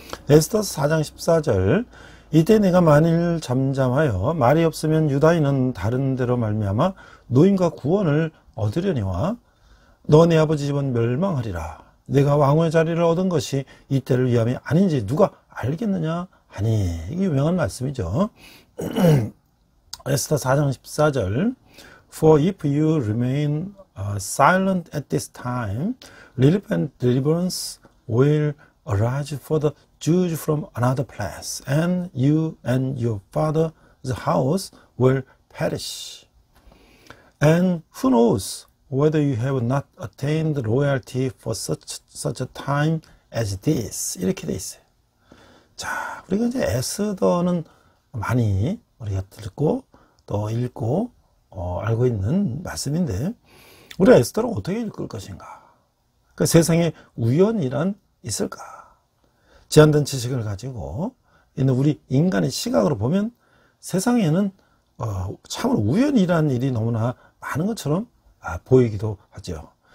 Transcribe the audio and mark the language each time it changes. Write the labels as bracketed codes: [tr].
[ko] 에스더 4장 14절. 이때 내가 만일 잠잠하여 말이 없으면 유다인은 다른 데로 말미암아 노임과 구원을 얻으려니와 너 내 아버지 집은 멸망하리라. 내가 왕후의 자리를 얻은 것이 이때를 위함이 아닌지 누가 알겠느냐 하니. 이게 유명한 말씀이죠. 에스더 4장 14절. [en] For if you remain silent at this time, relief and deliverance will arise for the Jews from another place, and you and your father's house will perish. And who knows whether you have not attained royalty for such a time as this. [ko] 이렇게 돼 있어요. 자, 우리가 이제 에스더는 많이 우리가 듣고 또 읽고 알고 있는 말씀인데, 우리가 에스더를 어떻게 읽을 것인가? 그 세상에 우연이란 있을까? 제한된 지식을 가지고 있는 우리 인간의 시각으로 보면 세상에는 참으로 우연이라는 일이 너무나 많은 것처럼 보이기도 하죠.